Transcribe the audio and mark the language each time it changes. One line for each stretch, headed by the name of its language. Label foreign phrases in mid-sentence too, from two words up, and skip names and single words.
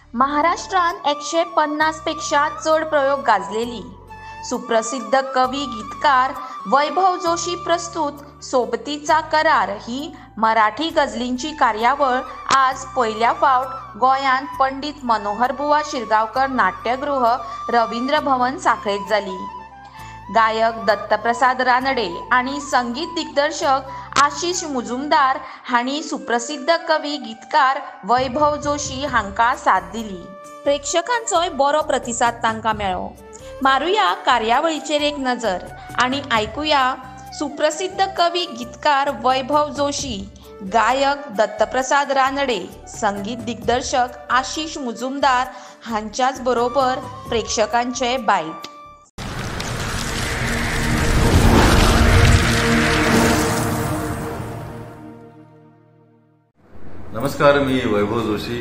Konkani: महाराष्ट्रात 150 पेक्षा चढ प्रयोग गाजलेली सुप्रसिद्ध कवी गीतकार वैभव जोशी प्रस्तुत सोबतीचा करार ही मराठी गझलींची कार्यावळ आज पहिल्या फावट गोंयांत पंडित मनोहरबुवा शिरगांवकर नाट्यगृह रवींद्र भवन साखळेत जाली। गायक दत्तप्रसाद रानडे आणि संगीत दिग्दर्शक आशिष मुजुमदार हांणी सुप्रसिद्ध कवी गीतकार वैभव जोशी हांकां साथ दिली। प्रेक्षकांचोय बरो प्रतिसाद तांकां मेळ्ळो। मारुया कार्यावळीचेर एक नजर आणि ऐकुया सुप्रसिद्ध कवी गीतकार वैभव जोशी, गायक दत्तप्रसाद रानडे, संगीत दिग्दर्शक आशिष मुजुमदार हांच्याच बरोबर प्रेक्षकांचे बाईट।
Marathi: नमस्कार, मी वैभव जोशी।